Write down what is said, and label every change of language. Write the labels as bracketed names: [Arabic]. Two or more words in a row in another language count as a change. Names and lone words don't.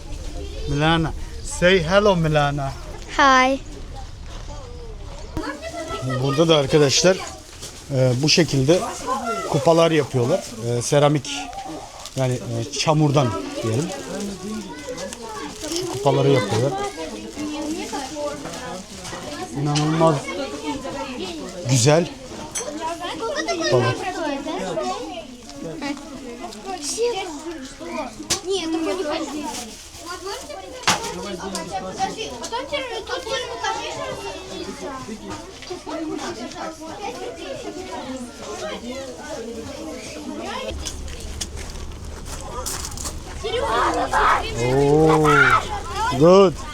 [English] Milana. Say hello Milana. Hi. [Turkish] Burada da arkadaşlar bu şekilde kupalar yapıyorlar. Seramik yani çamurdan diyelim. Şu kupaları yapıyorlar. İnanılmaz güzel kupalar. [Russian] Нет, только не ходи. Подожди, потом тут [English] Oo, good.